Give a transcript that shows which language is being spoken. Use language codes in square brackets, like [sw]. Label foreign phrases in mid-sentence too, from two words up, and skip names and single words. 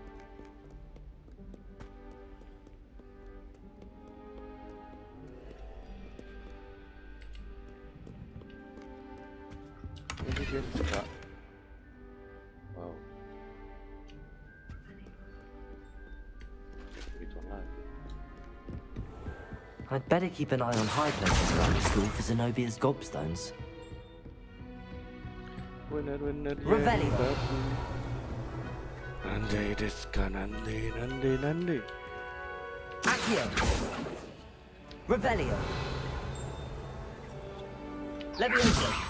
[id] Ini dia suka. Wow. Begitu lagi. [en] I'd better keep an eye on high places around the school for Zenobia's gobstones. [id] Benar Revelio! [ja] Nande desu ka, nande. [id] Akhir! Revelio! Levioso!